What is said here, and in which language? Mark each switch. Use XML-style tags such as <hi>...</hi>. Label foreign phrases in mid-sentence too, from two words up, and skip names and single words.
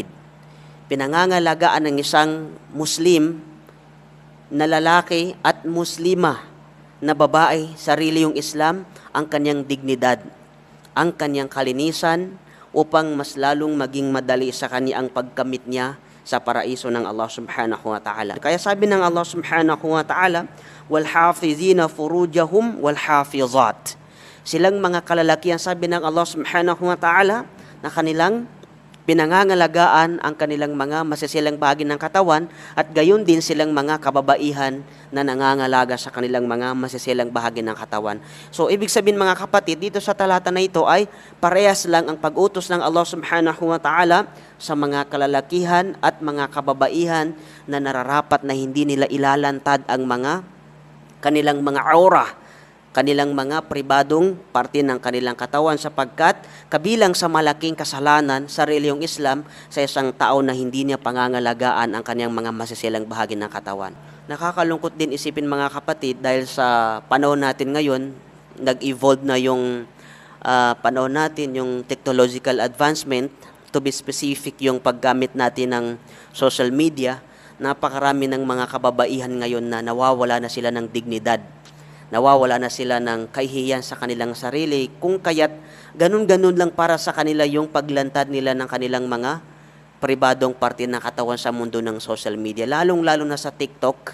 <tl>Pinangangalagaan ng isang Muslim na lalaki at Muslima na babae sa relihiyong Islam ang kanyang dignidad, ang kanyang kalinisan, upang mas lalong maging madali sa kanya ang pagkamit niya sa paraiso ng Allah</tl> <ar>سبحانه وتعالى.</ar> <tl>Kaya sabi ng Allah</tl> <ar>سبحانه وتعالى, وَالْحَافِظِينَ فُرُوجَهُمْ وَالْحَافِظَاتِ.</ar> <tl>Silang mga kalalakihan, sabi ng Allah</tl> <ar>سبحانه وتعالى,</ar> <tl>na kanilang pinangangalagaan ang kanilang mga masisilang bahagi ng katawan, at gayon din silang mga kababaihan na nangangalaga sa kanilang mga masisilang bahagi ng katawan. So, ibig sabihin mga kapatid, dito sa talata na ito ay parehas lang ang pag-utos ng Allah</tl> <ar>سبحانه وتعالى</ar> <tl>sa mga kalalakihan at mga kababaihan na nararapat na hindi nila ilalantad ang mga kanilang mga aura, kanilang mga pribadong parte ng kanilang katawan, sapagkat kabilang sa malaking kasalanan sa relihiyong Islam sa isang tao na hindi niya pangangalagaan ang kanyang mga masisilang bahagi ng katawan. Nakakalungkot din isipin mga kapatid, dahil sa panahon natin ngayon, nag-evolve na yung panahon natin, yung</tl> <en>technological advancement, to be specific</en> <tl>yung paggamit natin ng</tl> <en>social media.</en> <tl>Napakarami ng mga kababaihan ngayon na nawawala na sila ng dignidad, nawawala na sila ng kahihiyan sa kanilang sarili, kung kaya't ganun-ganun lang para sa kanila yung paglantad nila ng kanilang mga pribadong parte ng katawan sa mundo ng</tl> <en>social media,</en> <tl>lalong-lalo na sa TikTok.</tl>